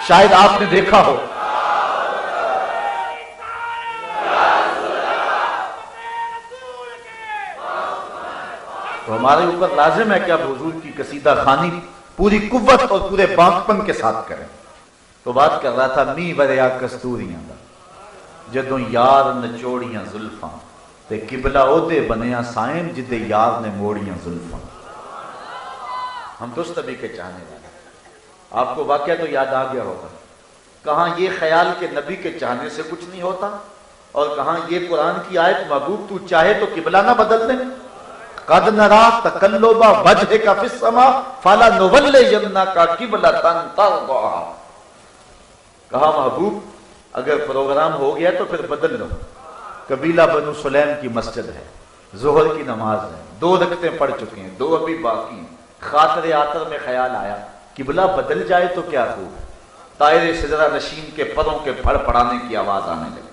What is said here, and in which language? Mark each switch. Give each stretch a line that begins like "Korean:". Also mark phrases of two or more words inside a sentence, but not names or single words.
Urdu: شاید آپ نے دیکھا ہو تو ہمارے اوپر لازم ہے کہ اب حضور کی قصیدہ خوانی پوری قوت اور پورے بانکپن کے ساتھ کریں۔ تو بات کر رہا تھا
Punjabi: می بریا کستوریاں دا جدوں یار نچوڑیاں زلفاں، تے قبلہ عہدے بنیا سائن جدے یار نے موڑیاں زلفاں۔
Urdu: ہم تو اس نبی کے چاہنے والے۔ آپ کو واقعہ تو یاد آ گیا ہوگا، کہاں یہ خیال کہ نبی کے چاہنے سے کچھ نہیں ہوتا، اور کہاں یہ قرآن کی آیت محبوب تو چاہے تو قبلہ نہ بدل دیں۔
Arabic: قد نرا تقلب وجهك في السماء فلنولينك قبلة ترضاها۔
Urdu: کہا محبوب اگر پروگرام ہو گیا تو پھر بدل لو۔ قبیلہ بنو سلیم کی مسجد ہے، ظہر کی نماز ہے، 2 رکعتیں پڑھ چکے ہیں، 2 ابھی باقی ہیں، خاطر آتر میں خیال آیا قبلہ بدل جائے تو کیا خوب، طائر سدرہ نشین کے پروں کے پھڑ پڑانے کی آواز آنے لگی۔